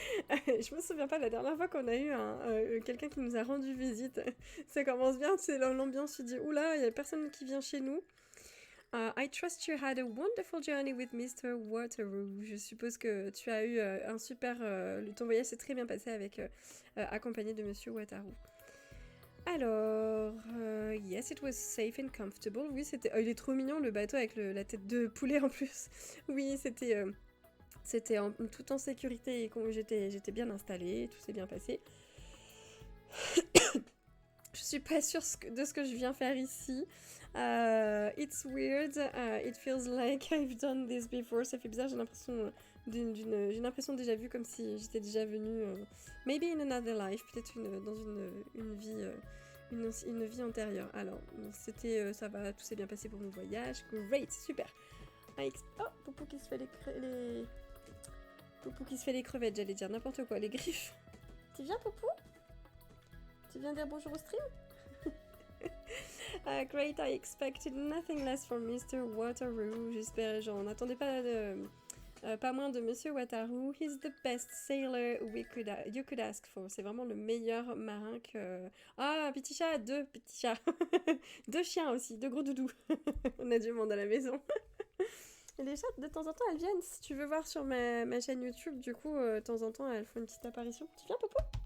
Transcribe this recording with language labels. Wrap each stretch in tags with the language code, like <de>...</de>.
<fr>Je me souviens pas la dernière fois qu'on a eu quelqu'un qui nous a rendu visite. Ça commence bien, c'est l'ambiance, tu dis oula, il y a personne qui vient chez nous.</fr> <en>I trust you had a wonderful journey with Mr.</en> <fr>Wateroo. Je suppose que tu as eu un super... ton voyage s'est très bien passé avec accompagné de Monsieur Wateroo. Alors,</fr> <en>yes, it was safe and comfortable.</en> <fr>Oui, c'était... il est trop mignon, le bateau avec la tête de poulet en plus. Oui, c'était tout en sécurité et j'étais bien installée, tout s'est bien passé. Je suis pas sûre de ce que je viens faire ici.</fr> <en>It's weird. It feels like I've done this before.</en> <fr>Ça fait bizarre, j'ai l'impression j'ai l'impression déjà vue comme si j'étais déjà venue.</fr> <en>Maybe in another life,</en> <fr>peut-être dans une vie. Une vie antérieure. Alors, ça va, tout s'est bien passé pour mon voyage. Great, super. Oh, Poupou qui se fait Poupou qui se fait les crevettes, j'allais dire n'importe quoi, les griffes. Tu viens, Poupou? Tu viens dire bonjour au stream?</fr> <en>Great, I expected nothing less from Mr. Wateroo.</en> <fr>J'en attendais pas moins de Monsieur Wateroo.</fr> <en>He's the best sailor you could ask for.</en> <fr>C'est vraiment le meilleur marin que... Ah, petit chat, deux petits chats. Deux chiens aussi, deux gros doudous. On a du monde à la maison. Et les chats, de temps en temps, elles viennent. Si tu veux voir sur ma chaîne YouTube, du coup, de temps en temps, elles font une petite apparition. Tu viens, Poupou?</fr>